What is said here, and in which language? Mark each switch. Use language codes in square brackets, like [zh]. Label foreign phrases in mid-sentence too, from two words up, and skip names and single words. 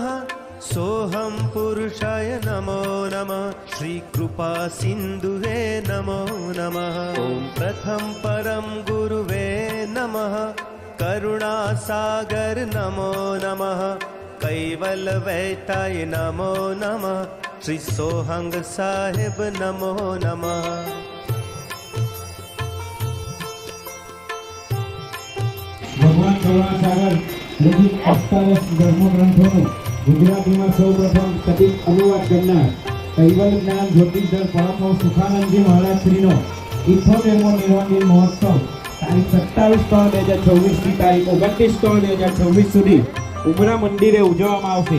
[sa] सोहम पुरुषाय नमो नमः श्री कृपा सिंधुवे नमो नमः ओम प्रथम परम गुरुवे नमः करुणा सागर नमो नमः कैवल वैताय नमो नमः श्री सोहंग साहिब नमो नमः [gu] ભગવાન કરુણાસાગર રચિત અષ્ટાદશ ધર્મગ્રંથોનું ગુજરાતીમાં સૌપ્રથમ સટીક અનુવાદ કરનાર કૈવલ જ્ઞાન જ્યોતિર્ધર પરમહંસ સુખાનંદજી મહારાજ શ્રીનો 78મો નિર્વાણ દિન મહોત્સવ તારીખ 27/3/2024 થી તારીખ 29/3/2024 સુધી ઉમરા મંદિરે ઉજવવામાં આવશે।